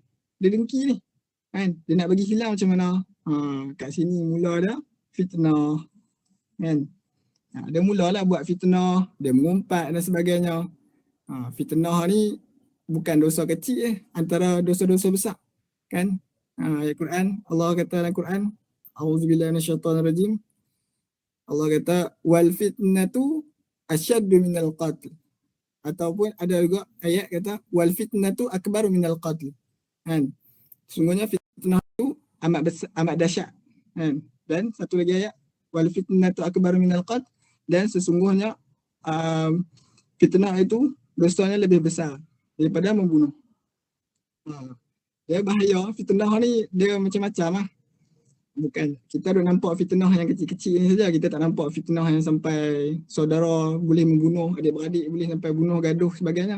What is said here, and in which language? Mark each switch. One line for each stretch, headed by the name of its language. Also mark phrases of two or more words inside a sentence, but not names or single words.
Malay: Dia dengki ni kan, dia nak bagi hilang macam mana. Kat sini mula dah fitnah kan. Dia mulalah buat fitnah, dia mengumpat dan sebagainya. Fitnah ni bukan dosa kecil antara dosa-dosa besar kan. Ayat Quran, Allah kata dalam Quran,
Arabic: أعوذ بالله من الشيطان الرجيم.
Malay: Allah kata
Arabic: والفتنة أشد من القتل.
Malay: Ataupun ada juga ayat kata
Arabic: والفتنة أكبر من القتل.
Malay: Kan? Sungguhnya fitnah itu amat dahsyat. Kan? Dan satu lagi ayat
Arabic: والفتنة أكبر من القتل,
Malay: dan sesungguhnya fitnah itu dosanya lebih besar daripada membunuh. Dia bahaya. Fitnah ni dia macam-macam lah. Bukan, kita dah nampak fitnah yang kecil-kecil ni saja. Kita tak nampak fitnah yang sampai saudara boleh membunuh, adik-beradik boleh sampai bunuh, gaduh sebagainya.